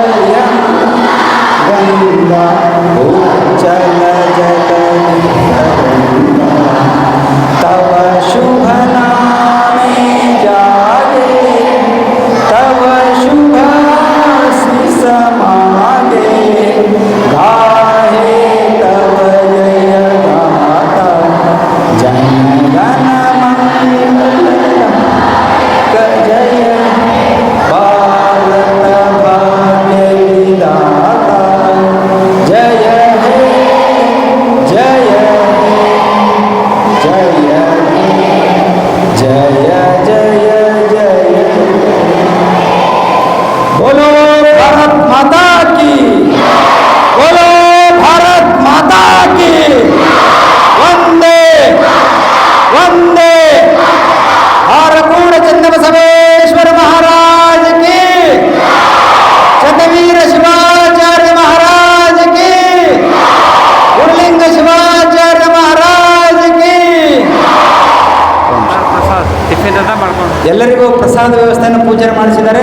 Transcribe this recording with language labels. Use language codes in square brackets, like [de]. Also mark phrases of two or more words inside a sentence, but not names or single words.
[bn] গঙ্গা উচ্চল জগতি তরঙ্গা, তব শুভ নামে জাগে, তব শুভ আশীষ মাগে, গাহে তব জয় গাথা, জন গণ মঙ্গলদায়ক জয় ভারত ভাগ্য বিধাতা, জয় হে জয় হে জয় হে জয় জয় জয়। [hi] बोलो भारत माता की, बोलो भारत माता की। वंदे वंदे हारकूड़ चंद्रबसवेश्वर महाराज की, चंद्रवीर शिवाचार्य महाराज की, गुरुलिंग शिवाचार्य महाराज की। [kn] ಎಲ್ಲರಿಗೂ ಪ್ರಸಾದ ವ್ಯವಸ್ಥೆಯನ್ನು ಪೂಜನೆ ಮಾಡಿಸಿದ್ದಾರೆ.